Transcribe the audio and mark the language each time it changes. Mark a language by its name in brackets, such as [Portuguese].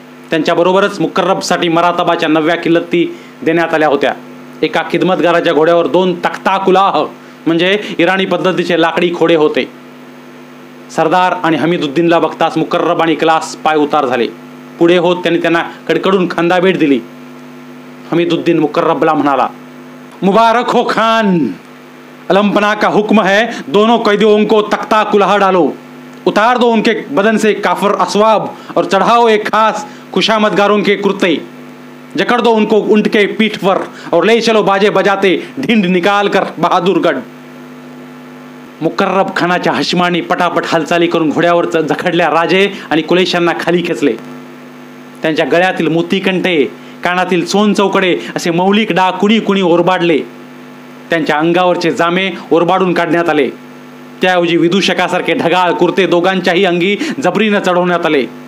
[Marathi] त्यांच्याबरोबरच मुकर्रबसाठी मरातबाच्या 9व्या किल्लती देण्यात आल्या होत्या. एका खिदमतगाराच्या घोड्यावर 2 तख्ता कुलाह म्हणजे इराणी पद्धतीचे लाकडी खोडे होते. सरदार आणि हमीदुद्दीनला बघताच मुकर्रब आणि इखलास पाय उतार झाले. पुढे होत त्यांना कडकडून खांदा भेट दिली. हमीदुद्दीन मुकर्रबला म्हणाला, [Hindi] मुबारक हो खान, अलमपना का हुक्म है, दोनों कैदियों को तख्ता कुलाह डालो, उतार दो उनके बदन से काफर असवाब और चढ़ाओ एक खास खुशामदगारों के कुर्ते, जकड़ दो उनको ऊंट के पीठ पर और ले चलो बाजे बजाते ढिंड निकाल कर बहादूरगढ़. [Marathi] मुकर्रब खानाच्या हशमानी पटापट हालचाली करून घोड्यावर जखडल्या राजे आणि कुलेशांना खाली खेचले. त्यांच्या गळ्यातील मोतीकंठे, कानातील सोन चौकडे असे मौलिक डाग कुणी कुणी ओरबाडले. त्यांच्या अंगावरचे जामे ओरबाडून काढण्यात आले. त्याऐवजी विदूषकासारखे ढगाळ कुर्ते दोघांच्याही अंगी जबरीनं चढवण्यात आले.